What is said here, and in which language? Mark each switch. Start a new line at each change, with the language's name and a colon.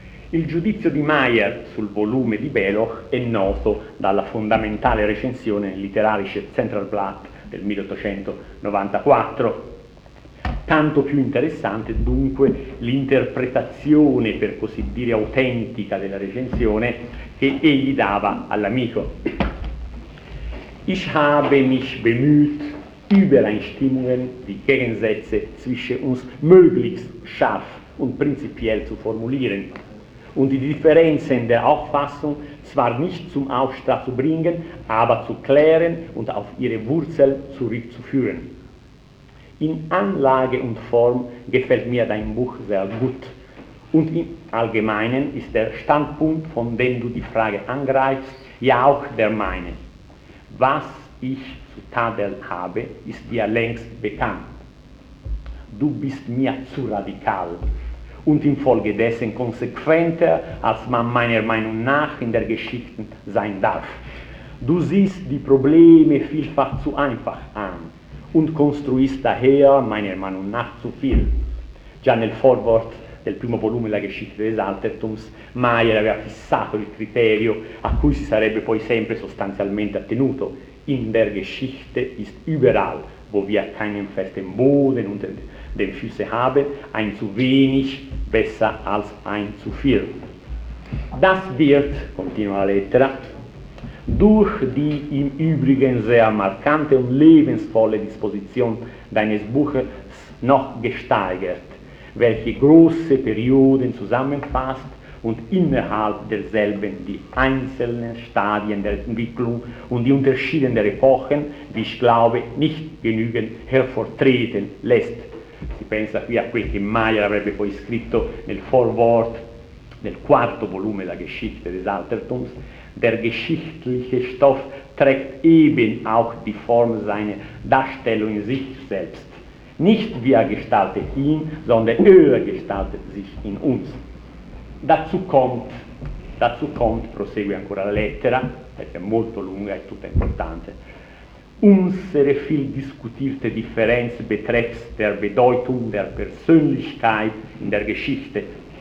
Italian: Il giudizio di Meyer sul volume di Beloch è noto dalla fondamentale recensione Literarische Centralblatt del 1894. Tanto più interessante dunque l'interpretazione, per così dire, autentica della recensione che egli dava all'amico.
German: Ich habe mich bemüht, Übereinstimmungen, die Gegensätze zwischen uns möglichst scharf und prinzipiell zu formulieren und die Differenzen der Auffassung zwar nicht zum Aufstand zu bringen, aber zu klären und auf ihre Wurzel zurückzuführen. In Anlage und Form gefällt mir dein Buch sehr gut. Und im Allgemeinen ist der Standpunkt, von dem du die Frage angreifst, ja auch der meine. Was ich zu tadeln habe, ist dir längst bekannt. Du bist mir zu radikal und infolgedessen konsequenter, als man meiner Meinung nach in der Geschichte sein darf. Du siehst die Probleme vielfach zu einfach an und
Italian: costruisce
German: daher, meiner Meinung nach, zu viel.
Italian: Già nel foreword del primo volume della Geschichte des Altertums, Meyer aveva fissato il criterio a cui si sarebbe poi sempre sostanzialmente attenuto.
German: In der Geschichte ist überall, wo wir keinen festen Boden unter den Füßen haben, ein zu wenig besser als ein zu viel. Das wird,
Italian: continua la lettera,
German: durch die im Übrigen sehr markante und lebensvolle Disposition deines Buches noch gesteigert, welche große Perioden zusammenfasst und innerhalb derselben die einzelnen Stadien der Entwicklung und die unterschiedenen Epochen, wie ich glaube, nicht genügend hervortreten lässt.
Italian: Si pensa qui a quel che Meyer avrebbe poi scritto nel foreword del quarto volume della Geschichte des Altertums.
German: Der geschichtliche Stoff trägt eben auch die Form seiner Darstellung in sich selbst. Nicht wir gestaltet ihn, sondern er gestaltet sich in uns. Dazu kommt,
Italian: prosegue ancora la lettera, perché è molto lunga e tutta importante,
German: unsere viel diskutierte Differenz betreffs der Bedeutung der Persönlichkeit in der Geschichte.